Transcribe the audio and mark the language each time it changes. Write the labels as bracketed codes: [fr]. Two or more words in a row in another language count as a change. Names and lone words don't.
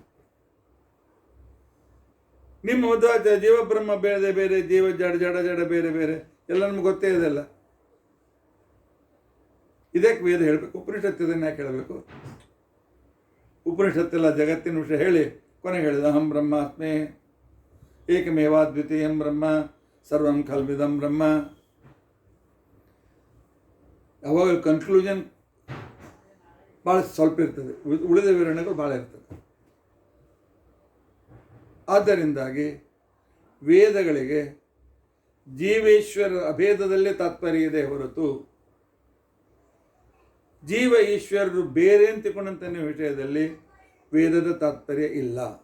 [kn] ನಿಮ್ಮ ಮಧ್ವಾಚಾರ್ಯ ಜೀವ ಬ್ರಹ್ಮ ಬೇರೆ ಬೇರೆ, ಜೀವ ಜಡ ಬೇರೆ ಬೇರೆ ಎಲ್ಲ ನಮ್ಗೆ ಗೊತ್ತೇ ಇದೆಲ್ಲ. ಇದಕ್ಕೆ ವೇದ ಹೇಳಬೇಕು? ಉಪನಿಷತ್ತಿದನ್ನು ಯಾಕೆ ಹೇಳಬೇಕು? ಉಪನಿಷತ್ತೆಲ್ಲ ಜಗತ್ತಿನ ವಿಷಯ ಹೇಳಿ ಕೊನೆಗೆ ಹೇಳಿದ [sa] ಅಹಂ ಬ್ರಹ್ಮಾಸ್ಮಿ ಏಕಮೇವಾದ್ವಿತೀಯಂ ಬ್ರಹ್ಮ ಸರ್ವಂ ಖಲ್ವಿದಂ ಬ್ರಹ್ಮ. [kn] ಯಾವಾಗ ಕನ್ಕ್ಲೂಷನ್ ಭಾಳ ಸ್ವಲ್ಪ ಇರ್ತದೆ, ಉಳಿದ ವಿವರಣೆಗಳು ಭಾಳ ಇರ್ತದೆ. ಆದ್ದರಿಂದಾಗಿ ವೇದಗಳಿಗೆ ಜೀವೇಶ್ವರ ಅಭೇದದಲ್ಲೇ ತಾತ್ಪರ್ಯ ಇದೆ ಹೊರತು ಜೀವ ಈಶ್ವರರು ಬೇರೆ ಅಂತ ತಿಳ್ಕೊಂಡಂಥ ವಿಷಯದಲ್ಲಿ ವೇದದ ತಾತ್ಪರ್ಯ ಇಲ್ಲ.